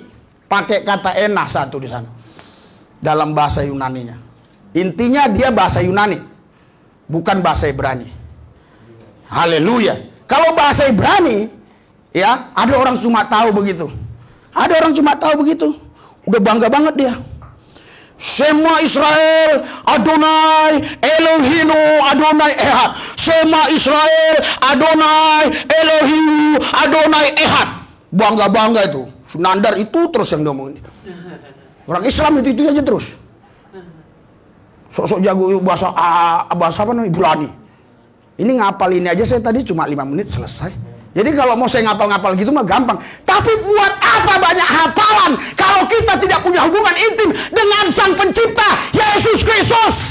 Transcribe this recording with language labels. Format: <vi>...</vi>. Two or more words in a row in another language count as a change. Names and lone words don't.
<id>Pakai kata enah satu di sana. Dalam bahasa Yunaninya. Intinya dia bahasa Yunani. Bukan bahasa Ibrani. Haleluya. Kalau bahasa Ibrani, ya ada orang cuma tahu begitu. Ada orang cuma tahu begitu. Udah bangga banget dia.</id> <he>שמע ישראל אדוני אלוהינו אדוני אחד. שמע ישראל אדוני אלוהינו אדוני אחד.</he> <id>Bangga-bangga itu. Sunandar itu terus yang ngomongin. Orang Islam itu aja terus. Sok-sok jago bahasa apa namanya? Ibrani. Ini ngapal ini aja saya tadi cuma 5 menit selesai. Jadi kalau mau saya ngapal-ngapal gitu mah gampang. Tapi buat apa banyak hafalan kalau kita tidak punya hubungan intim dengan Sang Pencipta Yesus Kristus?</id>